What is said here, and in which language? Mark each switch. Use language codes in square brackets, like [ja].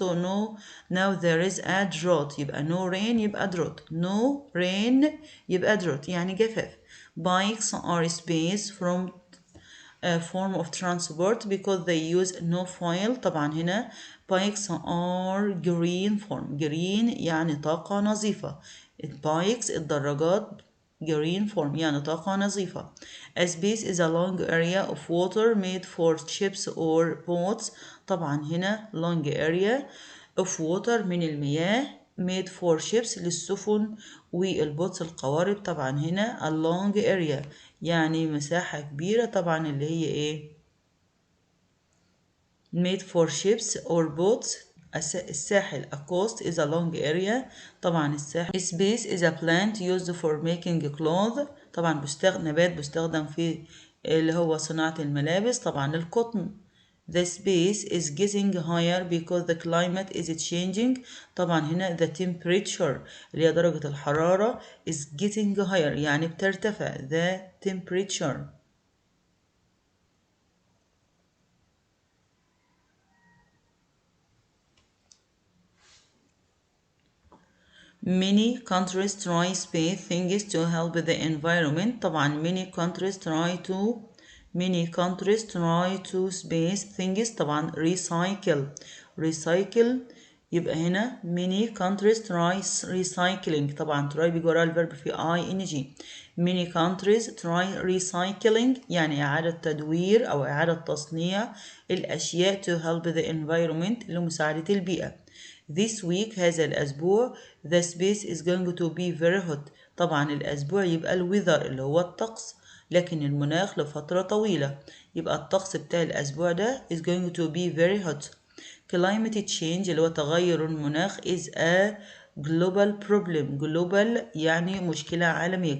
[en] so now there is a drought [ar] يبقى [en] no rain يبقى drought. no rain يبقى drought [ar] يعني جفاف. [en] bikes are space from form of transport because they use no fuel. [ar] طبعا هنا [en] bikes are green form. [ar] green يعني طاقة نظيفة. bikes الدراجات green form يعني طاقة نظيفة. [en] A space is a long area of water made for ships or boats. طبعا هنا long area of water [ar] من المياه [en] made for ships [ar] للسفن والبوتس القوارب. طبعا هنا [en] a long area [ar] يعني مساحة كبيرة طبعا اللي هي ايه [en] made for ships or boats. الساحل a coast is a long area. [ar] طبعا الساحل. [en] space is a plant used for making clothes. [ar] طبعا نبات بيستخدم في اللي هو صناعة الملابس. طبعا القطن. [en] The space is getting higher because the climate is changing. [ar] طبعا هنا [en] the temperature [ar] اللي هي درجة الحرارة [en] is getting higher [ar] يعني بترتفع. [en] the temperature. Many countries try space things to help the environment. طبعا many countries try to space things. طبعا recycle [ar] يبقى هنا [en] many countries try recycling. [ar] طبعا try بيجي وراها الفيرب في ing. [en] many countries try recycling [ar] يعني إعادة تدوير أو إعادة تصنيع الأشياء [en] to help the environment [ar] لمساعدة البيئة. [en] This week [ar] هذا الأسبوع [en] the space is going to be very hot. [ar] طبعا الأسبوع يبقى الويذر اللي هو الطقس لكن المناخ لفترة طويلة يبقى الطقس بتاع الأسبوع ده [en] is going to be very hot. climate change [ar] اللي هو تغير المناخ [en] is a global problem. [ar] global يعني مشكلة عالمية.